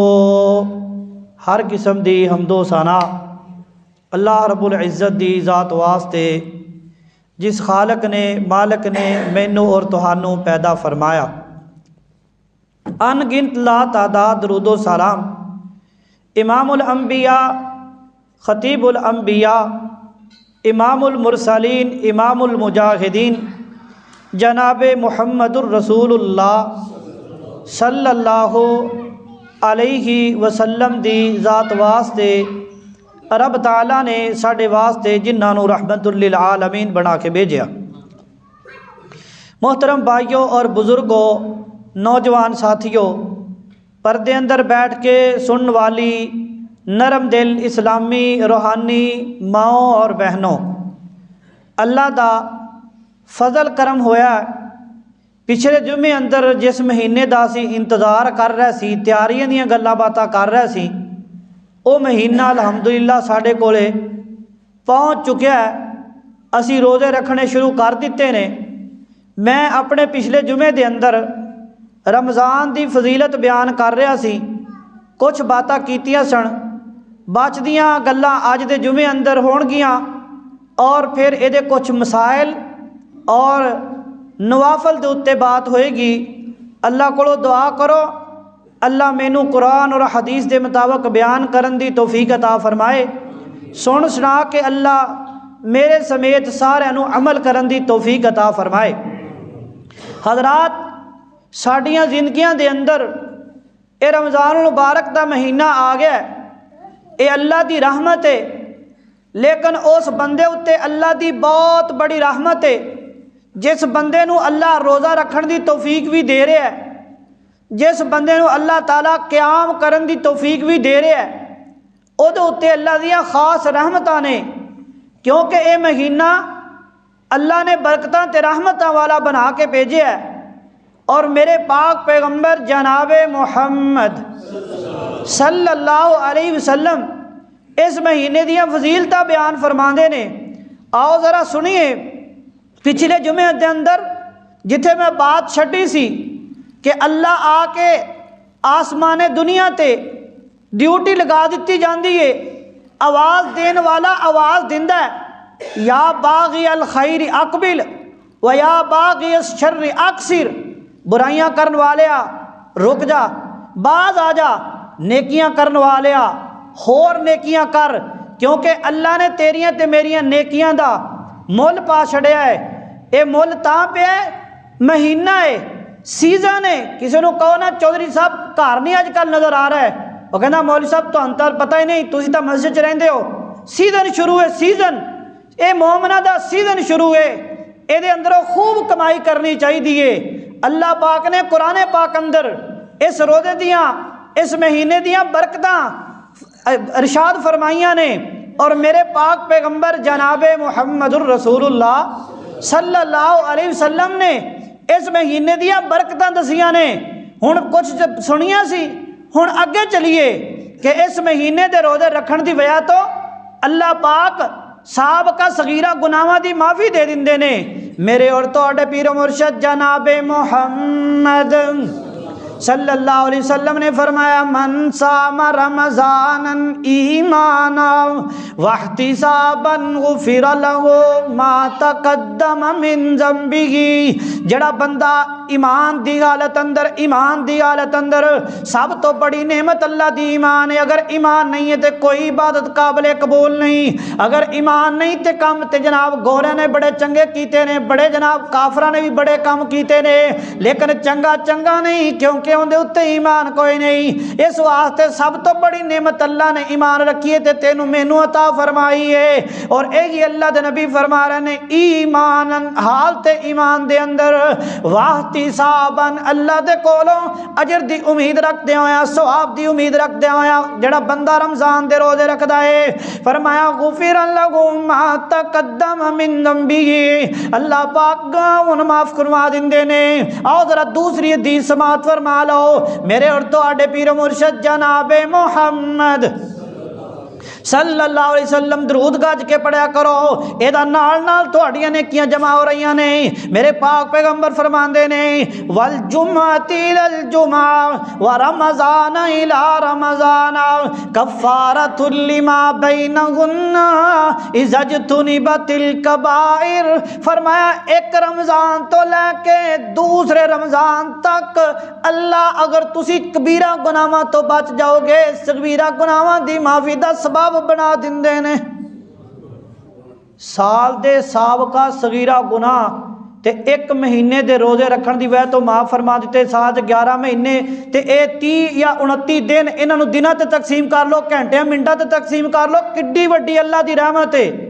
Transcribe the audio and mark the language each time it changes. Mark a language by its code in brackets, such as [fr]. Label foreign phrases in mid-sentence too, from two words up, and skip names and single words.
[pa] ہر قسم دی حمد و ثنا اللہ [ar] ربّ العزّت [pa] دی ذات واسطے، جس خالق نے مالک نے مینوں اور تہانوں پیدا فرمایا. ان گنت لا تعداد درود و سلام [ar] امام الانبیاء خطیب الانبیاء امام المرسلین امام المجاہدین [pa] جنابِ محمد رسول اللہ [ar] صلی اللہ علیہ وسلم [pa] دی ذات واسطے رب تعالیٰ نے ساڈے واسطے جنہاں نوں [ar] رحمۃ للعالمین [pa] بنا کے بھیجا. محترم بھائیوں اور بزرگوں، نوجوان ساتھیوں، پردے اندر بیٹھ کے سننے والی نرم دل اسلامی روحانی ماؤں اور بہنوں، اللہ دا فضل کرم ہویا. پچھلے جمعے اندر جس مہینے کا اسی انتظار کر رہے سی، تیاریاں دیاں گلاں باتاں کر رہے سی، او مہینہ الحمدللہ ساڈے کول پہنچ چکیا اے. اسی روزے رکھنے شروع کر دتے نے. میں اپنے پچھلے جمعے کے اندر رمضان کی فضیلت بیان کر رہا سی، کچھ باتاں کیتیاں سن، بچدیاں گلاں اج دے جمعے اندر ہونگیاں اور فیر یہ کچھ مسائل اور نوافل کے اتے بات ہووے گی. اللہ کولوں دعا کرو اللہ مینوں قرآن اور حدیث کے مطابق بیان کرن دی توفیق عطا فرمائے. سن سنا کے اللہ میرے سمیت ساریاں نوں عمل کرن دی توفیق عطا فرمائے. حضرات، ساڈیاں زندگیاں دے اندر یہ رمضان مبارک کا مہینہ آ گیا، یہ اللہ کی رحمت ہے. لیکن اس بندے اتے اللہ کی بہت بڑی رحمت ہے جس بندے نوں اللہ روزہ رکھن دی توفیق بھی دے رہا ہے، جس بندے نوں اللہ تعالیٰ قیام کرن دی توفیق بھی دے رہا ہے. اوہدے اتے اللہ دیاں خاص رحمتاں نے، کیونکہ یہ مہینہ اللہ نے برکتاں تے رحمتاں والا بنا کے بھیجا ہے. اور میرے پاک پیغمبر جنابِ محمد [ar] صلی اللہ علیہ وسلم [pa] اس مہینے دیاں فضیلتاں بیان فرماتے نے. [ur] آؤ ذرا سنیے. [pa] پچھلے جمعے کے اندر جتھے میں بات چھڈی سی کہ اللہ آکے آسمانِ دنیا تے ڈیوٹی لگا دی جاتی ہے، آواز دینے والا آواز دیندا ہے, [ar] یا باغی الخیر اقبل و یا باغی الشر اقصر. [pa] برائیاں کرنے والے رک جا، باز آ جا، نیکیاں کرنے والے ہور نیکیاں کر، کیونکہ اللہ نے تیریاں تے میریاں نیکیاں دا مل پا چھڈیا ہے. یہ مل تاں پے مہینہ ہے، سیزن ہے. [ur] کسی کو کہو نا چودھری صاحب گھر نہیں آجکل نظر آ رہا ہے. [pa] او کہنا مولوی صاحب تہانوں تو پتا ہی نہیں, تسیں تاں مسجد چ رہندے ہو. سیزن شروع ہے، سیزن یہ مومناں دا سیزن شروع ہے، یہ اندروں خوب کمائی کرنی چاہیے. اللہ پاک نے قرآن پاک اندر اس روزے دیاں، اس مہینے دیاں برکتاں ارشاد فرمائیاں نے، اور میرے پاک پیغمبر جنابِ محمد رسول اللہ [ar] صلی اللہ علیہ وسلم [pa] نے اس مہینے دیاں برکتاں دسیاں نے. ہن کچھ سنیا سی، ہن اگے چلیے کہ اس مہینے دے روزے رکھن دی وجہ توں اللہ پاک سابقہ صغیرہ گناہاں دی معافی دے دیندے نے. میرے اور تہاڈے پیر مرشد جنابِ محمد [ar] صلی اللہ علیہ وسلم [pa] نے فرمایا, [ar] من صام رمضان إيمانا واحتسابا غفر له ما تقدم من ذنبه. [pa] جیہڑا بندہ ایمان دی حالت اندر سب توں وڈی نعمت اللہ دی ایمان ہے. [ur] اگر ایمان نہیں ہے تو کوئی عبادت قابلِ قبول نہیں. [pa] اگر ایمان نہیں تو کم تو جناب گوریاں نے بڑے چنگے کیتے نے، بڑے جناب کافراں نے بھی بڑے کم کیتے نے، لیکن چنگا چنگا نہیں، کیونکہ انکے اتے ایمان کوئی نہیں. اس واسطے سب توں وڈی نعمت اللہ نے ایمان رکھی ہے، تینوں مینوں عطا فرمائی ہے. اور یہی اللہ دے نبی فرما رہے نے، ایمان حال تے ایمان دے اندر واحتسابا اللہ دے کولوں اجر دی امید رکھدے ہویا، ثواب دی امید رکھدے ہویا جیہڑا بندہ رمضان دے روزے رکھدا ہے، فرمایا [ar] غفر له ما تقدم من ذنبه, [pa] اللہ پاک گناہ معاف کروا دیندے نے. آؤ ذرا دوسری حدیث سماعت فرما لو۔ میرے اور تہاڈے پیر مرشد جنابِ محمد [ar] صلی اللہ علیہ وسلم [pa] درود گج کے پڑھیا کرو، ایدا نال نال تہاڈیاں نیکیاں جمع ہو رہیاں نے. میرے پاک پیغمبر فرماندے نے, [ar] والجمعة إلى الجمعة ورمضان إلى رمضان كفارة لما بينهن إذا اجتنبت الكبائر. [pa] فرمایا اک رمضان توں لے کے دوسرے رمضان تک اللہ اگر تسی کبیرہ گناہاں توں بچ جاؤ گے, صغیرہ گناہاں دی معافی دا سبب بنا دیندے نے. سال دے سابقہ صغیرہ گناہ تے اک مہینے دے روزے رکھن دی وجہ توں معاف فرما دتے. سال 11 مہینے تے اے 30 یا 29 دن، انہاں نوں دناں تے تقسیم کر لو، گھنٹیاں منٹاں تے تقسیم کر لو، کِڈی وڈی اللہ دی رحمت ہے.